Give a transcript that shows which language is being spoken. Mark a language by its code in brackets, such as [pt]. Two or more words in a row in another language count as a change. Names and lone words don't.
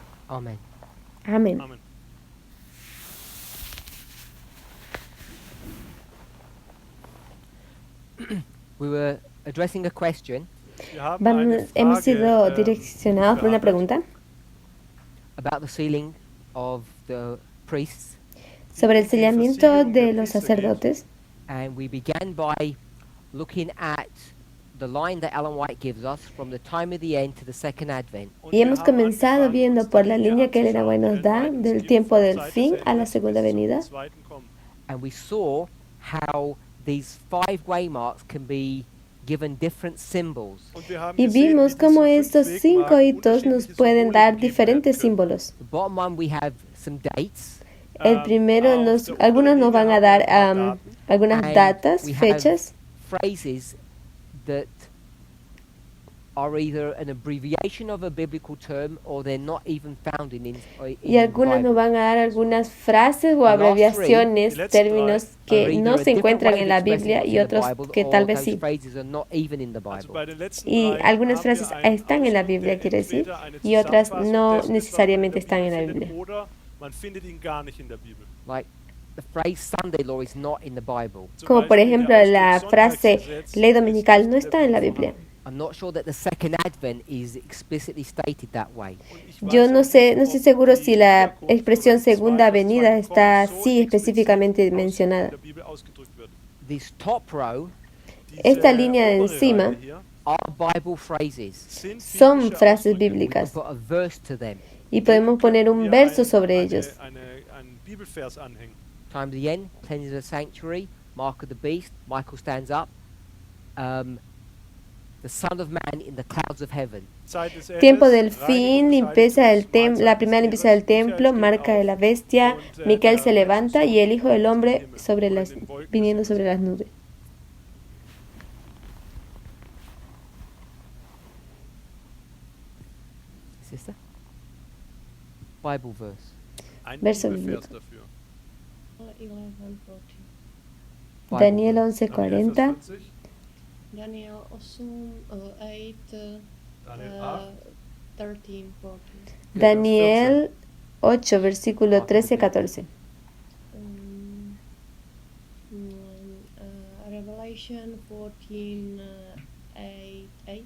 [en] Amen. [es] Amén. [de] Amen. [en] We were addressing a question [de] Wir haben eine [es] Hemos [de] Frage [es] sido direccionados por una [de] behandelt [es] pregunta [en] about the sealing of the priests, [es] sobre el [de] die [es] sellamiento [de] Versiegelung der [es] de los [de] Priester geht. [es] sacerdotes. [en] and we began by looking at the line that Ellen White gives us from the time of the end to the second advent. [de] Und [es] Y [de] wir [es] hemos [de] haben [es] comenzado [de] angefangen, [es] viendo [de] uns [es] por [de] die [es] la [de] Linie [es] línea que Elena White [de] anzuschauen, [es] nos da [de] Ellen White [es] del [de] gibt [es] tiempo [de] von [es] del [de] Zeit des [es] fin a la [de] Endes [es] segunda [de] bis zum [es] venida. [de] zweiten Kommen. [en] And we saw how these 5 waymarks can be given different symbols. [de] Und wir haben [es] Y [de] gesehen, [es] vimos [de] wie [es] cómo [de] diese [es] estos 5 [de] 5 Wegmarken [es] hitos nos [de] unterschiedliche [es] pueden [de] Symbole [es] dar [de] gegeben werden [es] diferentes [de] können. [es] símbolos. [en] The bottom one we have some dates, [es] El primero, [de] Auf der [es] algunos [de] unteren [es] nos [de] Linie [es] van a [de] haben wir [es] dar [de] ein paar Daten. [es] algunas [en] and [es] datas, [en] we have [es] fechas, [en] phrases that are either an abbreviation of a biblical term or they're not even found in [es] y algunas [en] the [es] nos [en] Bible. [es] van a dar algunas frases o [en] The last [es] abreviaciones, [en] three, [es] términos [en] Are [es] que [en] either [es] no [en] a [es] se [en] different [es] encuentran [en] way [es] en [en] of [es] la [en] expressing [es] Biblia [en] what's [es] y [en] in the [es] otros [en] Bible, [es] que [en] or [es] tal vez [en] those [es] sí. [en] phrases are not even in the [de] Also [en] Bible. [de] bei den letzten [es] Y [de] 3 [es] algunas [de] haben wir [es] frases [de] einen [es] están en la [de] Ausdruck, [es] Biblia, [de] der [es] quiere decir, [de] entweder eine [es] y otras [de] Zusammenfassung [es] no [de] dessen ist, was man in [es] necesariamente [de] der [es] están en la [de] Bibel [es] Biblia. [de] findet, oder man findet ihn gar nicht in der Bibel. [en] Like the phrase Sunday law is not in the Bible. [de] Zum [es] Como por [de] Beispiel [es] ejemplo [de] der [es] la [de] Ausdruck [es] frase [de] Sonntagsgesetz [es] ley [de] ist [es] dominical [de] nicht [es] no [de] in der [es] está en la [de] Bibel [es] Biblia. [de] vorhanden. [en] I'm not sure that the second advent is explicitly stated that way. [de] Und ich [es] Yo [de] weiß [es] no [de] auch [es] sé, [de] nicht, [es] no estoy [de] ob [es] seguro [de] die [es] si la [de] Wiederkunft oder [es] expresión [de] das [es] segunda [de] zweite [es] venida [de] Kommen [es] está [de] so [es] así específicamente [de] explizit [es] mencionada. [de] in der Bibel ausgedrückt wird. [en] This top row [es] Esta [de] Diese [es] línea de [de] obere [es] encima [de] Reihe hier [en] are Bible phrases. [de] sind [es] son [de] biblische [es] frases [de] Ausdrücke. [en] We can [es] bíblicas [en] put a verse to them. [es] y podemos poner un verso sobre ellos. [de] Einen Bibelvers anhängen. [en] Time of the end, cleansing the sanctuary, mark of the beast, Michael stands up, the Son of Man in the clouds of heaven. [de] Zeit des [es] Tiempo [de] Endes, [es] del fin, [de] Reinigung, [es] limpieza del [de] Scheidung, [es] la primera limpieza del templo, marca de la bestia, Micael se levanta y el Hijo del Hombre viniendo sobre las nubes. [en] Sister? Bible verse. [de] Ein [es] Verso [de] Bibelvers [es] bíblico. [de] dafür. 11:40. [en] Bible Daniel verse. 11:40, Daniel 8, Daniel 8. 13:14. [es] Daniel 8, versículo 13-14. [en] Revelation 14, 8.